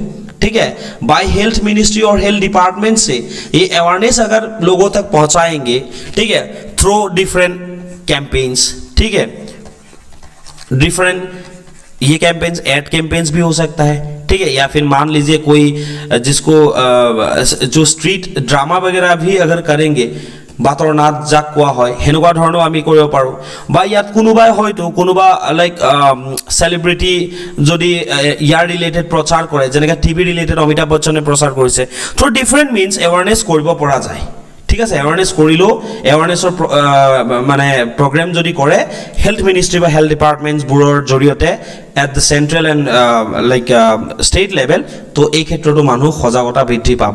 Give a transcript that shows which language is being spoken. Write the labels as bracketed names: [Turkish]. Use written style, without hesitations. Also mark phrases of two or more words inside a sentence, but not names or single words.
[Hindi] ठीक है, [English] by health ministry [Hindi] और [English] health department [Hindi] से ये अवेयरनेस अगर लोगों तक पहुंचाएंगे, ठीक है, [English] through different campaigns. [Hindi] ठीक है, डिफरेंट ये कैंपेन्स [English] ad campaigns [Hindi] भी हो सकता है. ठीक है, या फिर मान लीजिए कोई जिसको जो [English] street drama [Hindi] वगैरह भी अगर करेंगे, [Assamese] বাতৰ নাচ যাক কোৱা হয়, হেনেকুৱা ধৰণৰ আমি কৰিব পাৰোঁ. বা ইয়াত কোনোবাই হয়তো কোনোবা [English] like celebrity [Assamese] যদি ইয়াৰ ৰিলেটেড প্ৰচাৰ কৰে, যেনেকৈ [English] TV related [Assamese] অমিতাভ বচ্চনে প্ৰচাৰ কৰিছে, [English] through different means awareness [Assamese] কৰিব পৰা যায়. ঠিক আছে, এৱাৰনেছ কৰিলেও এৱাৰনেছৰ মানে প্ৰগ্ৰেম যদি কৰে [English] health ministry [Assamese] বা [English] health departmentsবোৰৰ [Assamese] জৰিয়তে [English] at the central and state level, [Assamese] তো এই ক্ষেত্ৰতো মানুহ সজাগতা বৃদ্ধি পাব.